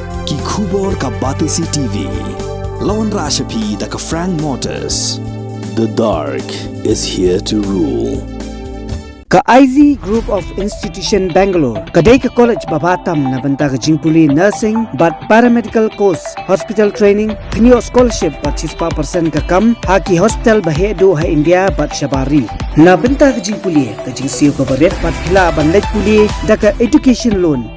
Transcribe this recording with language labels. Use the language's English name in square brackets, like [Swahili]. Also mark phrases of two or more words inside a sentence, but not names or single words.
[Khasi] Ki Khubor ka Batisi TV. Lawan Rashapi da ka Frank Motors. [English] The dark is here to rule. [Khasi] Ka IZ Group of Institution Bangalore, kadai ka college babatam na banta ka jingpuli nursing but [English] paramedical course, hospital training, [Khasi] khnio scholarship but 6% ka kam, haki hospital bahedo ha India but shabari. Na banta ka jingpuli ka jingsiyo ka baret but pila banlek puli da ka [English] education loan.